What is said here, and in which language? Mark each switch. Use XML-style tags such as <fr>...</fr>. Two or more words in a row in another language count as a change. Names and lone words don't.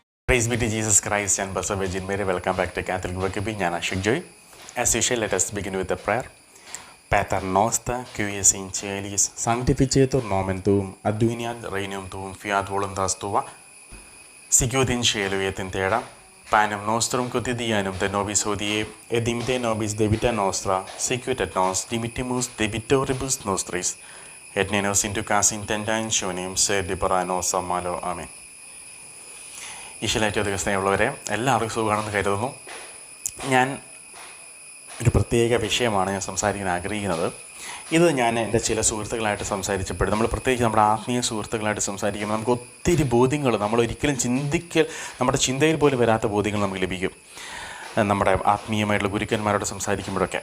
<en>Praise be to Jesus Christ and Blessed Virgin Mary. Welcome back to Catholic Worship. I am Ashik Joy. As usual, let us begin with the prayer.</en> <la>Pater noster, qui es in caelis, sanctificetur nomen tuum, adveniat regnum tuum, fiat voluntas tua, sicut in cielo et in terra. Panem nostrum quotidianum de nobis hodie, et dimite nobis debita nostra, sicut et nos dimittimus debitoribus nostris, et ne nos inducas in tentationem, sed libera nos a malo. Amen.</la> <ml>ഈശ്വരേറ്റവും അധികം സ്നേഹമുള്ളവരെ, എല്ലാവർക്കും സുഖമാണെന്ന് കരുതുന്നു. ഞാൻ ഒരു പ്രത്യേക വിഷയമാണ് ഞാൻ സംസാരിക്കാൻ ആഗ്രഹിക്കുന്നത്. ഇത് ഞാൻ എൻ്റെ ചില സുഹൃത്തുക്കളായിട്ട് സംസാരിച്ചപ്പോൾ, നമ്മൾ പ്രത്യേകിച്ച് നമ്മുടെ ആത്മീയ സുഹൃത്തുക്കളായിട്ട് സംസാരിക്കുമ്പോൾ നമുക്ക് ഒത്തിരി ബോധ്യങ്ങൾ, നമ്മളൊരിക്കലും നമ്മുടെ ചിന്തയിൽ പോലും വരാത്ത ബോധ്യങ്ങൾ നമുക്ക് ലഭിക്കും, നമ്മുടെ ആത്മീയമായിട്ടുള്ള ഗുരുക്കന്മാരോട് സംസാരിക്കുമ്പോഴൊക്കെ.</ml>